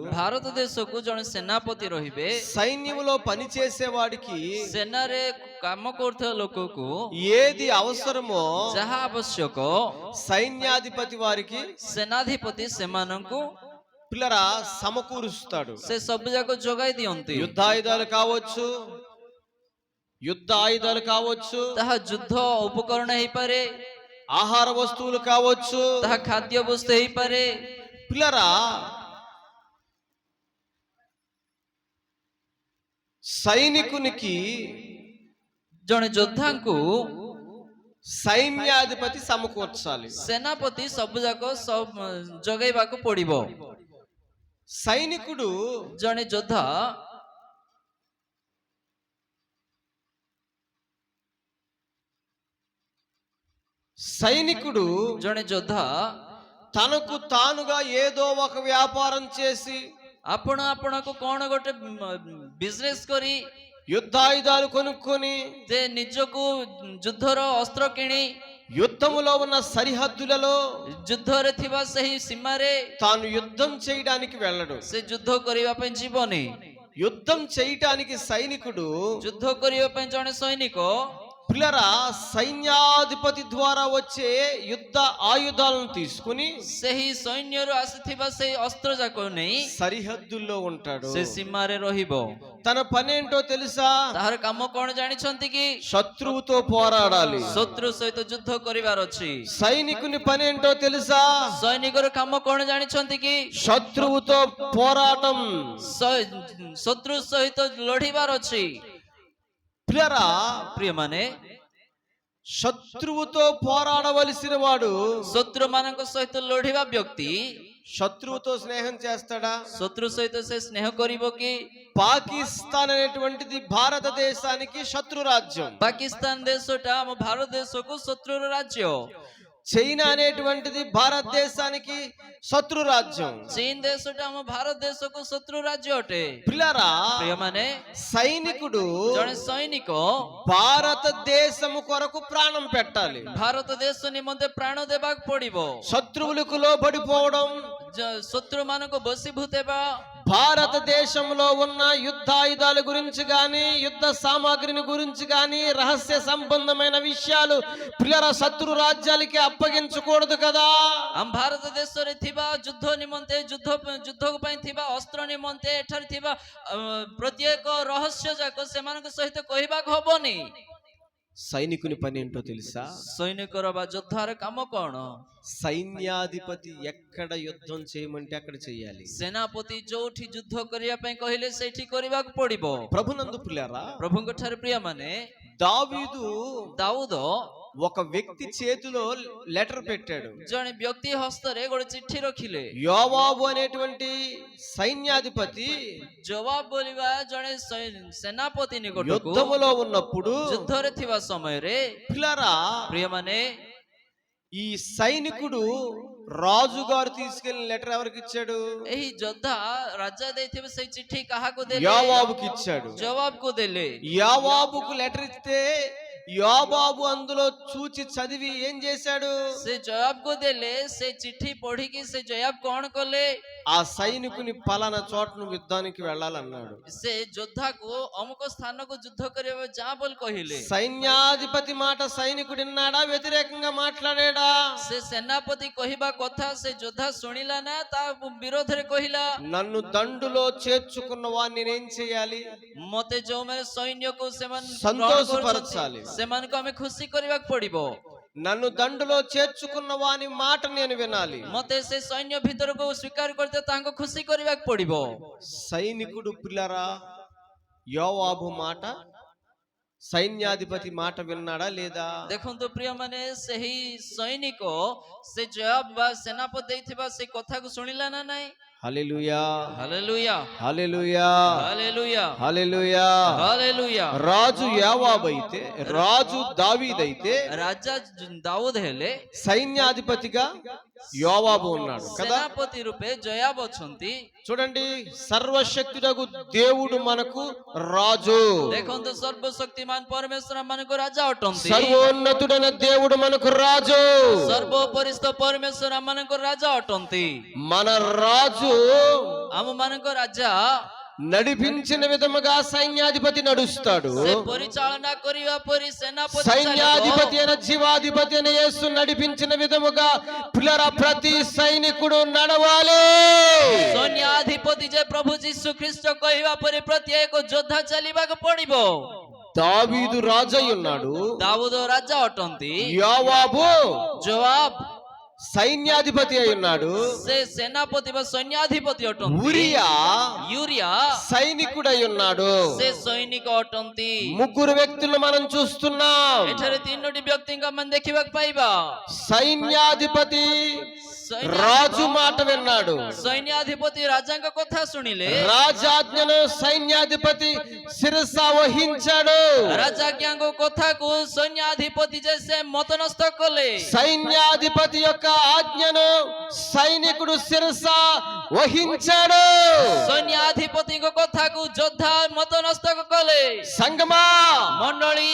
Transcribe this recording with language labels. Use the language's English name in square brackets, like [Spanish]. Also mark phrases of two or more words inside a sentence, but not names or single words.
[Odia] ଭାରତ ଦେଶକୁ ଜଣେ ସେନାପତି ରହିବେ। [Telugu] సైన్యంలో పనిచేసేవాడికి [Odia] ସେନାରେ କାମ କରୁଥିବା ଲୋକକୁ [Telugu] ఏది అవసరమో [Odia] ଯାହା ଆବଶ୍ୟକ [Telugu] సైన్యాధిపతి వారికి [Odia] ସେନାଧିପତି ସେମାନଙ୍କୁ [Telugu] పిల్లరా సమకూరుస్తాడు. [Odia] ସେ ସବୁ ଯାକ ଯୋଗାଇ ଦିଅନ୍ତି। [Telugu] యుద్ధాయుధాలు కావచ్చు, యుద్ధ ఆయుధాలు కావచ్చు, [Odia] ତାହା ଯୁଦ୍ଧ ଉପକରଣ ହେଇପାରେ, [Telugu] ఆహార వస్తువులు కావచ్చు. [Odia] ତାହା ଖାଦ୍ୟ ବସ୍ତୁ ହେଇପାରେ। [Telugu] పిల్లరా, సైనికునికి [Odia] ଜଣେ ଯୋଦ୍ଧାଙ୍କୁ [Telugu] సైన్యాధిపతి సమకూర్చాలి. [Odia] ସେନାପତି ସବୁ ଯାକ ଯୋଗାଇବାକୁ ପଡିବ। [Telugu] సైనికుడు [Odia] ଜଣେ ଯୋଦ୍ଧା [Telugu] సైనికుడు [Odia] ଜଣେ ଯୋଦ୍ଧା [Telugu] తనకు తానుగా ఏదో ఒక వ్యాపారం చేసి [Odia] ଆପଣ ଆପଣଙ୍କୁ କଣ ଗୋଟେ ବିଜନେସ କରି [Telugu] యుద్ధాయుధాలు కొనుక్కొని [Odia] ଯେ ନିଜକୁ ଯୁଦ୍ଧର ଅସ୍ତ୍ର କିଣି [Telugu] యుద్ధములో ఉన్న సరిహద్దులలో [Odia] ଯୁଦ୍ଧରେ ଥିବା ସେହି ସୀମାରେ [Telugu] తాను యుద్ధం చేయడానికి వెళ్ళడు. [Odia] ସେ ଯୁଦ୍ଧ କରିବା ପାଇଁ ଯିବନି। [Telugu] యుద్ధం చేయటానికి సైనికుడు [Odia] ଯୁଦ୍ଧ କରିବା ପାଇଁ ଜଣେ ସୈନିକ [Telugu] పిల్లరా సైన్యాధిపతి ద్వారా వచ్చే యుద్ధ ఆయుధాలను తీసుకుని [Odia] ସେହି ସୈନ୍ୟରୁ ଆସିଥିବା ସେହି ଅସ୍ତ୍ର ଯାକ ନେଇ [Telugu] సరిహద్దుల్లో ఉంటాడు. [Odia] ସେ ସୀମାରେ ରହିବ। [Telugu] తన పనేంటో తెలుసా? [Odia] ତାହାର କାମ କଣ ଜାଣିଛନ୍ତି କି? [Telugu] శత్రువుతో పోరాడాలి. [Odia] ଶତ୍ରୁ ସହିତ ଯୁଦ୍ଧ କରିବାର ଅଛି। [Telugu] సైనికుని పనేంటో తెలుసా? [Odia] ସୈନିକର କାମ କଣ ଜାଣିଛନ୍ତି କି? [Telugu] శత్రువుతో పోరాటం. [Odia] ଶତ୍ରୁ ସହିତ ଲଢିବାର ଅଛି। [Telugu] పిల్లరా, [Odia] ପ୍ରିୟମାନେ, [Telugu] శత్రువుతో పోరాడవలసిన వాడు [Odia] ଶତ୍ରୁ ମାନଙ୍କ ସହିତ ଲଢିବା ବ୍ୟକ୍ତି [Telugu] శత్రువుతో స్నేహం చేస్తాడా? [Odia] ଶତ୍ରୁ ସହିତ ସେ ସ୍ନେହ କରିବ କି? [Telugu] పాకిస్తాన్ అనేటువంటిది భారతదేశానికి శత్రు రాజ్యం. [Odia] ପାକିସ୍ତାନ ଦେଶଟା ଆମ ଭାରତ ଦେଶକୁ ଶତ୍ରୁର ରାଜ୍ୟ. [Telugu] చైనా అనేటువంటిది భారతదేశానికి శత్రు రాజ్యం. [Odia] ଚୀନ ଦେଶଟା ଆମ ଭାରତ ଦେଶକୁ ଶତ୍ରୁ ରାଜ୍ୟ ଅଟେ. [Telugu] పిల్లరా, [Odia] ପ୍ରିୟମାନେ, [Telugu] సైనికుడు [Odia] ଜଣେ ସୈନିକ [Telugu] భారతదేశము కొరకు ప్రాణం పెట్టాలి. [Odia] ଭାରତ ଦେଶ ନିମନ୍ତେ ପ୍ରାଣ ଦେବାକୁ ପଡିବ. [Telugu] శత్రువులకు లోబడిపోవడం, [Odia] ଶତ୍ରୁ ମାନଙ୍କୁ ବଶୀଭୂତ ହେବା, [Telugu] భారతదేశంలో ఉన్న యుద్ధాయుధాల గురించి గాని, యుద్ధ సామాగ్రిని గురించి గాని, రహస్య సంబంధమైన విషయాలు పిల్లల శత్రు రాజ్యాలకి అప్పగించకూడదు కదా. [Odia] ଆମ ଭାରତ ଦେଶରେ ଥିବା ଯୁଦ୍ଧ ନିମନ୍ତେ ଯୁଦ୍ଧ ପାଇଁ ଥିବା ଅସ୍ତ୍ର ନିମନ୍ତେ ଏଠାରେ ଥିବା ପ୍ରତ୍ୟେକ ରହସ୍ୟ ଯାକ ସେମାନଙ୍କ ସହିତ କହିବାକୁ ହବନି. [Telugu] సైనికుని పని ఏంటో తెలుసా? [Odia] ସୈନିକର ବା ଯୋଦ୍ଧାର କାମ କଣ? [Telugu] సైన్యాధిపతి ఎక్కడ యుద్ధం చేయమంటే అక్కడ చేయాలి. [Odia] ସେନାପତି ଯୋଉଠି ଯୁଦ୍ଧ କରିବା ପାଇଁ କହିଲେ ସେଇଠି କରିବାକୁ ପଡିବ. [Telugu] ప్రభునందు పిల్లరా, [Odia] ପ୍ରଭୁଙ୍କ ଠାରେ ପ୍ରିୟମାନେ, [Telugu] దావీదు [Odia] ଦାଉଦ [Telugu] ఒక వ్యక్తి చేతిలో లెటర్ పెట్టాడు. [Odia] ଜଣେ ବ୍ୟକ୍ତି ହସ୍ତରେ ଗୋଟେ ଚିଠି ରଖିଲେ. [Telugu] యోవాబు అనేటువంటి సైన్యాధిపతి [Odia] ଜବାବ ବୋଲିବା ଜଣେ ସେନାପତି ନିକଟକୁ [Telugu] యుద్ధములో ఉన్నప్పుడు [Odia] ଯୁଦ୍ଧରେ ଥିବା ସମୟରେ, [Telugu] పిల్లరా, [Odia] ପ୍ରିୟମାନେ, [Telugu] ఈ సైనికుడు రాజుగారు తీసుకెళ్లిన లెటర్ ఎవరికి ఇచ్చాడు? [Odia] ଏହି ଯୋଦ୍ଧା ରାଜା ଦେଇଥିବେ ସେଇ ଚିଠି କାହାକୁ ଦେଲେ? [Telugu] యోవాబుకి ఇచ్చాడు. [Odia] ଜବାବକୁ ଦେଲେ. [Telugu] యోవాబుకు లెటర్ ఇస్తే యోవాబు అందులో చూచి చదివి ఏం చేశాడు? [Odia] ସେ ଜବାବକୁ ଦେଲେ. ସେ ଚିଠି ପଢିକି ସେ ଜବାବ କଣ କଲେ? [Telugu] ఆ సైనికుని పలానా చోట నువ్వు యుద్ధానికి వెళ్ళాలన్నాడు. [Odia] ସେ ଯୋଦ୍ଧାକୁ ଅମୁକ ସ୍ଥାନକୁ ଯୁଦ୍ଧ କରିବା ଯା ବୋଲି କହିଲେ. [Telugu] సైన్యాధిపతి మాట సైనికుడు విన్నాడా? వ్యతిరేకంగా మాట్లాడాడా? [Odia] ସେ ସେନାପତି କହିବା କଥା ସେ ଯୋଦ୍ଧା ଶୁଣିଲା ନା ତା ବିରୋଧରେ କହିଲା? [Telugu] నన్ను దండులో చేర్చుకున్న వాడిని నేనేం చేయాలి? [Odia] ମତେ ଯୋଉମାନେ ସୈନ୍ୟକୁ ସେମାନେ [Telugu] సంతోషపరచాలి. [Odia] ସେମାନଙ୍କୁ ଆମେ ଖୁସି କରିବାକୁ ପଡିବ. [Telugu] నన్ను దండులో చేర్చుకున్న వాని మాట నేను వినాలి. [Odia] ମତେ ସେ ସୈନ୍ୟ ଭିତରକୁ ସ୍ୱୀକାର କରିତେ ତାଙ୍କୁ ଖୁସି କରିବାକୁ ପଡିବ. [Telugu] సైనికుడు పిల్లరా యోవాబు మాట, సైన్యాధిపతి మాట విన్నాడా లేదా? [Odia] ଦେଖନ୍ତୁ ପ୍ରିୟମାନେ, ସେହି ସୈନିକ ସେ ଜବାବ ବା ସେନାପତି ଦେଇଥିବା ସେ କଥାକୁ ଶୁଣିଲା ନା ନାହିଁ? [Telugu] హల్లెలూయా, హల్లెలూయా, హల్లెలూయా, హల్లెలూయా, హల్లెలూయా. హల్లెలూయా. రాజు యోవాబు అయితే, రాజు దావీదైతే, [Odia] ରାଜା ଦାଉଦ ହେଲେ, [Telugu] సైన్యాధిపతిగా యోవాబు ఉన్నాడు కదా. [Odia] ସେନାପତି రూపే జయాబ ଅଛନ୍ତି. [Telugu] చూడండి, సర్వశక్తుడగు దేవుడు మనకు రాజు. [Odia] ଦେଖନ୍ତୁ, ସର୍ବଶକ୍ତିମାନ ପରମେଶ୍ୱର ମାନଙ୍କୁ ରାଜା ଅଟନ୍ତି. [Telugu] సర్వోన్నతుడైన దేవుడు మనకు రాజు. [Odia] ସର୍ବୋପରିସ୍ଥ ପରମେଶ୍ୱର ମାନଙ୍କୁ ରାଜା ଅଟନ୍ତି. [Telugu] మన రాజు [Odia] ଆମ ମାନଙ୍କ ରାଜା [Telugu] నడిపించిన విధముగా సైన్యాధిపతి నడుస్తాడు. [Odia] ସେ ପରିଚାଳନା କରିବା ପରି ସେନାପତି [Telugu] సైన్యాధిపతి అయిన జీవాధిపతి అయిన యేసు నడిపించిన విధముగా పిల్లల ప్రతి సైనికుడు నడవాలి. [Odia] ସୈନ୍ୟାଧିପତି ଯେ ପ୍ରଭୁ ଯୀଶୁ ଖ୍ରୀଷ୍ଟ କହିବା ପରି ପ୍ରତ୍ୟେକ ଯୋଦ୍ଧା ଚାଲିବାକୁ ପଡିବ. [Telugu] దావీదు రాజై ఉన్నాడు. [Odia] ଦାଉଦ ରାଜା ଅଟନ୍ତି. [Telugu] యోవాబు [Odia] ଜବାବ [Telugu] సైన్యాధిపతి అయి ఉన్నాడు. [Odia] ସେ ସେନାପତି ବା ସୈନ୍ୟାଧିପତି ଅଟନ୍ତି. [Telugu] ఉరియా [Odia] యూరియా [Telugu] సైనికుడై ఉన్నాడు. [Odia] ସେ ସୈନିକ ଅଟନ୍ତି. [Telugu] ముగ్గురు వ్యక్తులు మనం చూస్తున్నాం. [Odia] ଏଠାରେ ତିନୋଟି ବ୍ୟକ୍ତିଙ୍କ ଆମେ ଦେଖିବାକୁ ପାଇବା. [Telugu] సైన్యాధిపతి రాజు మాట విన్నాడు. [Odia] ସୈନ୍ୟାଧିପତି ରାଜାଙ୍କ କଥା ଶୁଣିଲେ. [Telugu] రాజాజ్ఞను సైన్యాధిపతి శిరస వహించాడు. [Odia] ରାଜାଜ୍ଞାଙ୍କ କଥାକୁ ସୈନ୍ୟାଧିପତି ଯେ ସେ ମତନସ୍ଥ କଲେ. [Telugu] సైన్యాధిపతి యొక్క ఆజ్ఞను సైనికుడు శిరస వహించాడు. [Odia] ସୈନ୍ୟାଧିପତିଙ୍କ କଥାକୁ ଯୋଦ୍ଧା ମତନସ୍ତକ କଲେ. [Telugu] సంగమా, [Odia] ମଣ୍ଡଳୀ,